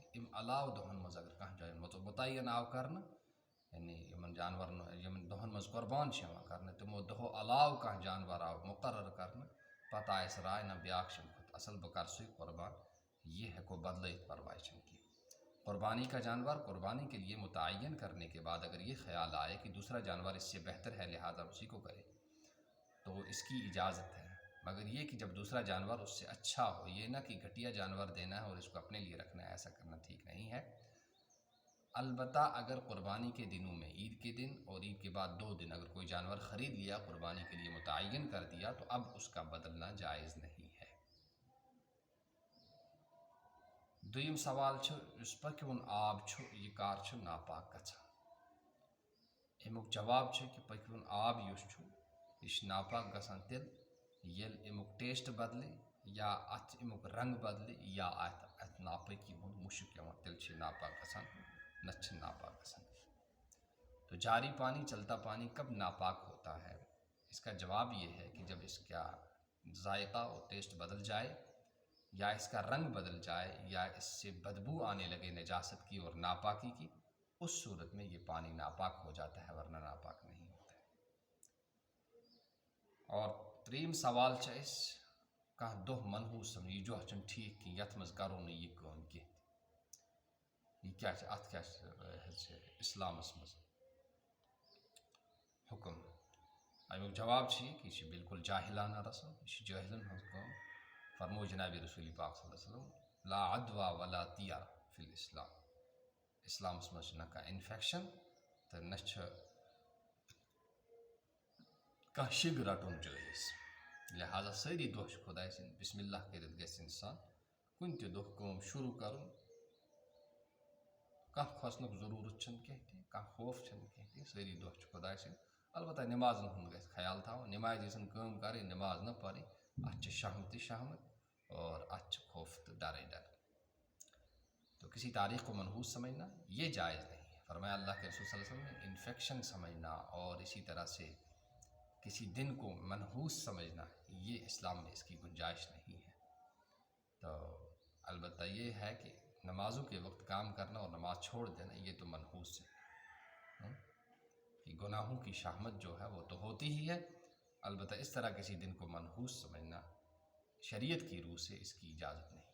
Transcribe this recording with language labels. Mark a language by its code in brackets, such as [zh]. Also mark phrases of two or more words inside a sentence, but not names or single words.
[ks] اَمہِ علاوٕ دۄہن منٛز اگر کانٛہہ جایہِ مُتعین آو کرنہٕ، یعنی یِمن جانورن یِمن دۄہن منٛز قربان چھِ یِوان کرنہٕ تِمو دۄہو علاوٕ کانٛہہ جانور آو مُقرر کرنہٕ، پتہٕ آیہِ اَسہِ راے نہ بیٛاکھ چھُ اَمہِ کھۄتہٕ اصل بہٕ کرٕ سُے قربان، یہ ہٮ۪کو بدلٲیِتھ پرواے چھنہٕ کینٛہہ۔ [ur] قربانی کا جانور قربانی کے لیے متعین کرنے کے بعد اگر یہ خیال آئے کہ دوسرا جانور اس سے بہتر ہے لہٰذا اسی کو کرے تو اس کی اجازت ہے، مگر یہ کہ جب دوسرا جانور اس سے اچھا ہو، یہ نہ کہ گھٹیا جانور دینا ہے اور اس کو اپنے لیے رکھنا ہے، ایسا کرنا ٹھیک نہیں ہے۔ البتہ اگر قربانی کے دنوں میں عید کے دن اور عید کے بعد 2 دن اگر کوئی جانور خرید لیا قربانی کے لیے متعین کر دیا تو اب اس کا بدلنا جائز نہیں ہے۔ [ks] دویم سوال یُس پٔکِوُن آب چھُ یہِ کر چھُ ناپاک گژھان؟ امیُک جواب چھُ کہ پٔکِوُن آب یُس چھُ یہِ چھُ ناپاک گژھان تیٚلہِ ییٚلہِ امیُک ٹیسٹ بدلہِ یا اتھ امیُک رنگ بدلہِ یا اتھ ناپٲکی ہُنٛد مُشُک یِوان تیٚلہِ چھُ یہِ ناپاک گژھان، نتہٕ چھُنہٕ ناپاک گژھان۔ [ur] تو جاری پانی چلتا پانی کب ناپاک ہوتا ہے؟ اس کا جواب یہ ہے کہ جب اس کا ذائقہ اور ٹیسٹ بدل جائے یا اس کا رنگ بدل جائے یا اس سے بدبو آنے لگے نجاست کی اور ناپاکی کی، اس صورت میں یہ پانی ناپاک ہو جاتا ہے ورنہ ناپاک نہیں ہوتا ہے۔ [ks] اور تریم سوال چھُ اَسہِ کانٛہہ دۄہ منحوٗس یہِ دۄہ چھُنہٕ ٹھیٖک کینٛہہ یتھ منٛز کرو نہٕ یہِ کٲم کینٛہہ تہِ، یہِ کیٛاہ چھِ اتھ کیٛاہ چھِ اسلامس منٛز حُکم؟ امیُک جواب چھُ یہِ کہ یہِ چھِ بالکل جاہلانہ رسم، یہِ چھِ جٲہلن ہٕنٛز کٲم۔ فرمو جناب رسول پاک صلی اللہ علیہ وسلم [ar] لا عدوى ولا طیرہ فی الاسلام، [ks] اسلامس منٛز چھِ نہ کانٛہہ انفیکشن تہٕ نہ چھُ کانٛہہ شِگ رٹُن جٲیز، لہٰذا سٲری دۄہ چھِ خۄداے سٕنٛدۍ بسم اللہ کٔرِتھ گژھِ انسان کُنہِ تہِ دۄہ کٲم شروٗع کرُن، کانٛہہ کھوژنُک ضروٗرت چھنہٕ کینٛہہ تہِ، کانٛہہ خوف چھنہٕ کینٛہہ تہِ، سٲری دۄہ چھِ خۄداے سٕنٛدۍ۔ البتہ نمازن ہُنٛد گژھِ خیال تھاوُن، نمازِ ییٖژن کٲم کرٕنۍ نماز نہ پرٕنۍ، اتھ چھِ شہم تہِ شہمت اور اتھ چھِ خوف تہٕ ڈرے ڈر۔ [ur] تو کسی تاریخ کو منحوس سمجھنا یہ جائز نہیں ہے۔ فرمایا اللہ کے رسول صلی اللہ علیہ وسلم نے انفیکشن سمجھنا اور اسی طرح سے کسی دن کو منحوس سمجھنا یہ اسلام میں اس کی گنجائش نہیں ہے۔ تو البتہ یہ ہے کہ نمازوں کے وقت کام کرنا اور نماز چھوڑ دینا یہ تو منحوس ہے، کہ گناہوں کی شہمت جو ہے وہ تو ہوتی ہی ہے، البتہ اس طرح کسی دن کو منحوس سمجھنا شریعت کی روح سے اس کی اجازت نہیں۔